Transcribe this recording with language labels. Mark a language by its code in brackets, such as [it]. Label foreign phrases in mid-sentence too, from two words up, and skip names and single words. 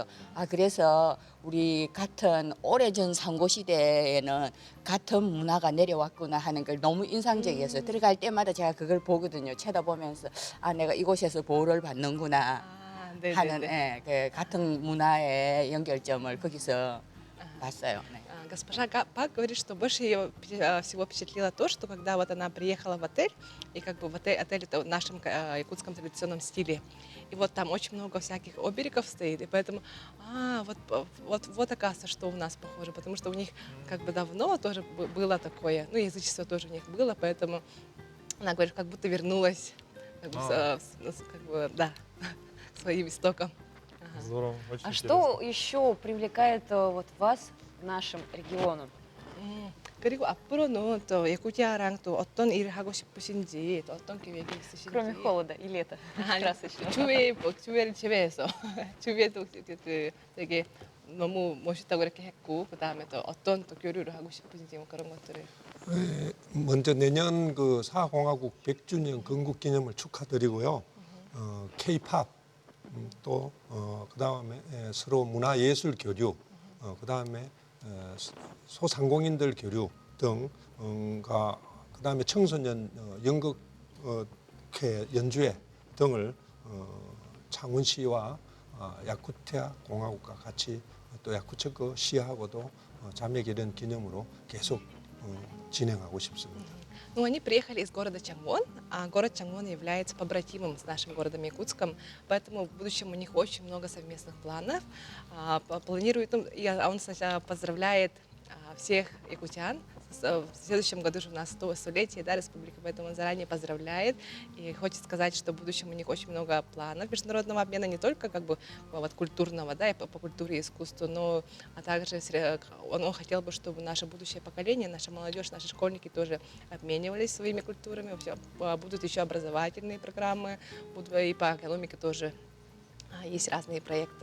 [ko] 그래서 우리 같은 오래전 상고 시대에는 같은 문화가 내려왔구나 하는 걸 너무 인상적이었어요. 들어갈 때마다 제가 그걸 보거든요. 쳐다보면서 내가 이곳에서 보호를 받는구나 하는 그 같은 문화의 연결점을 거기서 봤어요. 네. [ru] Госпожа Пак говорит, что больше ее всего впечатлило то, что когда вот она приехала в отель, и как бы в отель это в нашем якутском традиционном стиле, и вот там очень много всяких оберегов стоит, и поэтому, вот оказывается, что у нас похоже, потому что у них как бы давно тоже было такое, ну, язычество тоже у них было, поэтому она говорит, как будто вернулась как бы, да, к своим истокам. Здорово, очень А интересно. что еще привлекает вот вас к нашим регионам? [ko] 그리고 앞으로는 또 야쿠티아랑 또 어떤 일을 하고 싶으신지 또 어떤 계획이 있으신지. [ru] Кроме холода и лета. красочного. [ko] 주위를 제외해서 주위에도 그 되게 너무 멋있다고 이렇게 했고 그 다음에 또 어떤 또 교류를 하고 싶으신지 뭐 그런 것들을. 먼저 내년 그 사공화국 100주년 건국 기념을 축하드리고요. K-팝 또 그다음에 서로 문화예술 교류, 그다음에 소상공인들 교류 등과 그다음에 청소년 연극회 연주회 등을 창원시와 야쿠티아 공화국과 같이 또 야쿠츠크 시하고도 자매결연 기념으로 계속 진행하고 싶습니다. [ru] Ну, они приехали из города Чангвон, а город Чангвон является побратимом с нашим городом Якутском, поэтому в будущем у них очень много совместных планов. Планирует, он сначала поздравляет всех якутян. В следующем году же у нас 100-летие, да, республики, поэтому он заранее поздравляет и хочет сказать, что в будущем у них очень много планов международного обмена, не только как бы вот культурного, да, и по культуре и искусству, но также он хотел бы, чтобы наше будущее поколение, наша молодежь, наши школьники тоже обменивались своими культурами, будут еще образовательные программы, и по экономике тоже есть разные проекты.